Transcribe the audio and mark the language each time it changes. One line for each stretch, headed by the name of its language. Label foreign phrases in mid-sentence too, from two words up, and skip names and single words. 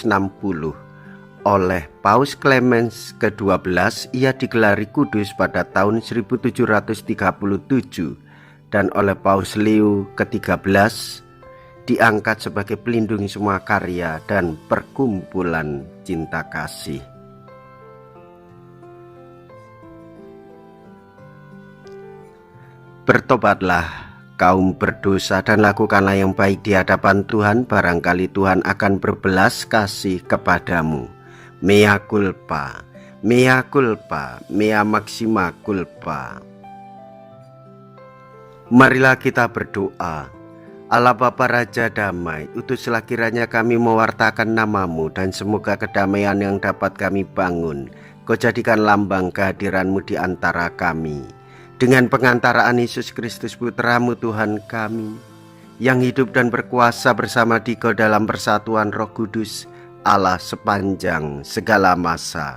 Indonesian: Oleh Paus Clemens ke-12, ia digelari kudus pada tahun 1737, dan oleh Paus Leo ke-13 diangkat sebagai pelindung semua karya dan perkumpulan cinta kasih. Bertobatlah kaum berdosa dan lakukanlah yang baik di hadapan Tuhan, barangkali Tuhan akan berbelas kasih kepadamu.
Latin: Mea culpa, mea culpa, mea maxima culpa.
Indonesian: Marilah kita berdoa. Allah Bapa Raja Damai, utuslah kiranya kami mewartakan namamu, dan semoga kedamaian yang dapat kami bangun, Kau jadikan lambang kehadiranmu di antara kami. Dengan pengantaraan Yesus Kristus Putramu Tuhan kami, yang hidup dan berkuasa bersama Dikau dalam persatuan Roh Kudus, Allah sepanjang segala masa.